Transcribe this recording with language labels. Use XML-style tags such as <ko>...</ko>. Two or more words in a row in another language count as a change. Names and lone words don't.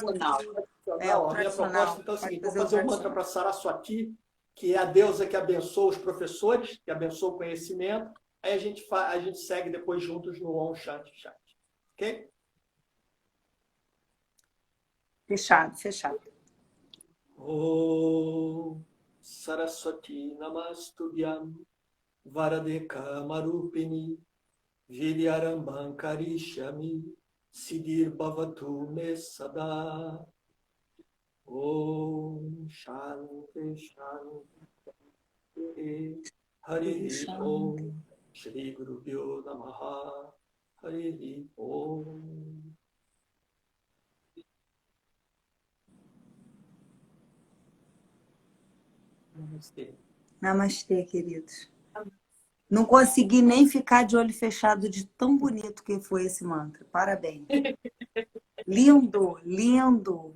<pt>A minha proposta então, é o seguinte: vou fazer um mantra para Saraswati, que é a deusa que abençoa os professores, que abençoa o conhecimento, Aí a gente segue depois juntos no</pt> <sa>Om Shanti Shanti.</sa> <pt>Ok? Fechado, fechado.</pt> <sa>Om Saraswati Namastudyam Varade Kamarupini Vidyarambham Karishami Siddhir Bhavatu Me Sada. Om Shanti Shanti Hari Om Shri Guru Pyo Namaha Hari Om.</sa> <pt>Namastê. Namastê, queridos. Não consegui nem ficar de olho fechado de tão bonito que foi esse mantra. Parabéns. Lindo, lindo.</pt>